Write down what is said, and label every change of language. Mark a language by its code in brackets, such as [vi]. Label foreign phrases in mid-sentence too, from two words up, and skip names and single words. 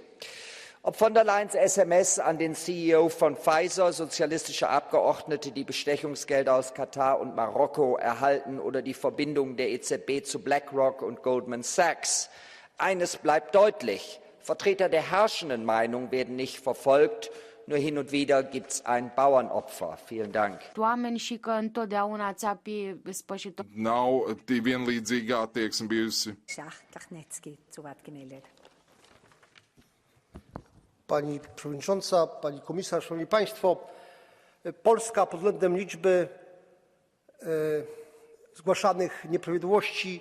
[de] Ob von der Leyens SMS an den CEO von Pfizer, sozialistische Abgeordnete, die Bestechungsgelder aus Katar und Marokko erhalten, oder die Verbindung der EZB zu BlackRock und Goldman Sachs. Eines bleibt deutlich: Vertreter der herrschenden Meinung werden nicht verfolgt, nur hin und wieder gibt es ein Bauernopfer. Vielen Dank. [lv] Nav vienlīdzīga attieksme bijusi. [pl] Pani Przewodnicząca, Pani Komisarz, Szanowni Państwo! Polska pod względem liczby zgłaszanych nieprawidłowości